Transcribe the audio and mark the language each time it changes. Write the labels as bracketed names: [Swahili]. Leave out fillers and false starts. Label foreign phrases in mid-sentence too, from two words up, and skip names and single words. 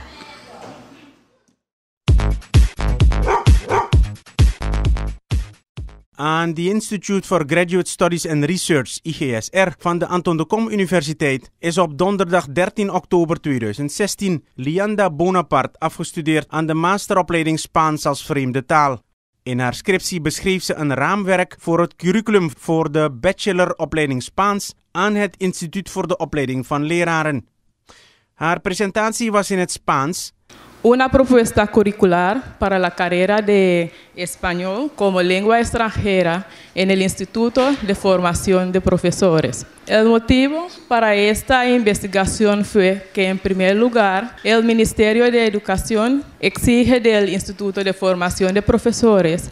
[English] Aan the Institute for Graduate Studies and Research, [Dutch] IGSR, van de Anton de Kom Universiteit is op donderdag 13 oktober 2016 Lianda Bonapart afgestudeerd aan de masteropleiding Spaans als vreemde taal. In haar scriptie beschreef ze een raamwerk voor het curriculum voor de bacheloropleiding Spaans aan het Instituut voor de Opleiding van Leraren. Haar presentatie was in het Spaans. [Spanish] una propuesta curricular para la carrera de español como lengua extranjera en el Instituto de Formación de Profesores. El motivo para esta investigación fue que, en primer lugar, el Ministerio de Educación exige del Instituto de Formación de Profesores.